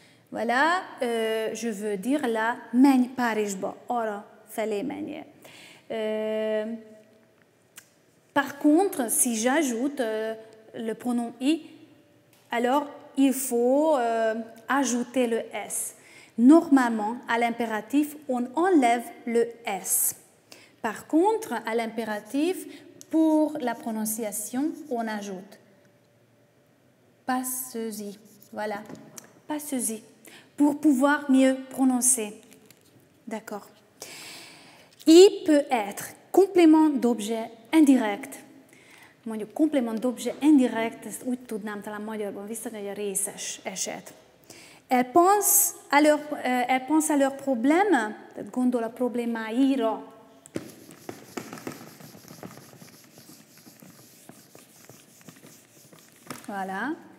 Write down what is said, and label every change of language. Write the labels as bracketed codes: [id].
[fr] Voilà, je veux dire là, [hu] menj Párizsba, arra felé menjél. [fr] Par contre, si j'ajoute le pronom i, alors il faut ajouter le s. Normalement, à l'impératif, on enlève le s. Par contre, à l'impératif, pour la prononciation, on ajoute passez-y. Voilà, passez-y, pour pouvoir mieux prononcer. D'accord. I peut être complément d'objet indirect. [hu] Mondjuk komplement d'objet indirect, ezt úgy tudnám talán magyarban visszadni, hogy a részes eset. [fr] Elle pense à leur problème, [hu] tehát gondol a problémáira. [fr] Voilà.